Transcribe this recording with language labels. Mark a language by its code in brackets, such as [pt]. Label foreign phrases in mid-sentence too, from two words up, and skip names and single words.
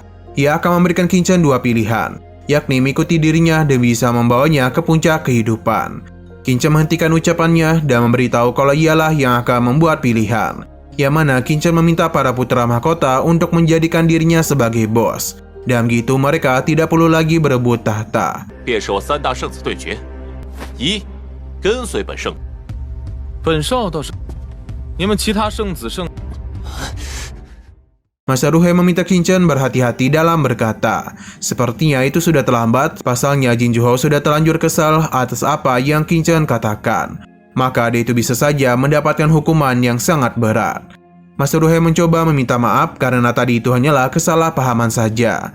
[id] Ia akan memberikan Qin Chen 2 pilihan, yakni mengikuti dirinya dan bisa membawanya ke puncak kehidupan. Qin Chen menghentikan ucapannya dan memberitahu kalau ialah yang akan membuat pilihan, yang mana Qin Chen meminta para putra mahkota untuk menjadikan dirinya sebagai bos. Dan begitu mereka tidak perlu lagi berebut tahta. [zh] 便是我3大圣子对决，1跟随本圣。本少倒是，你们其他圣子圣 [id] Master Hu He meminta Qin Chen berhati-hati dalam berkata. Sepertinya itu sudah terlambat, pasalnya Jin Zhuhao sudah terlanjur kesal atas apa yang Qin Chen katakan. Maka dia itu bisa saja mendapatkan hukuman yang sangat berat. Master Hu He mencoba meminta maaf karena tadi itu hanyalah kesalahpahaman saja.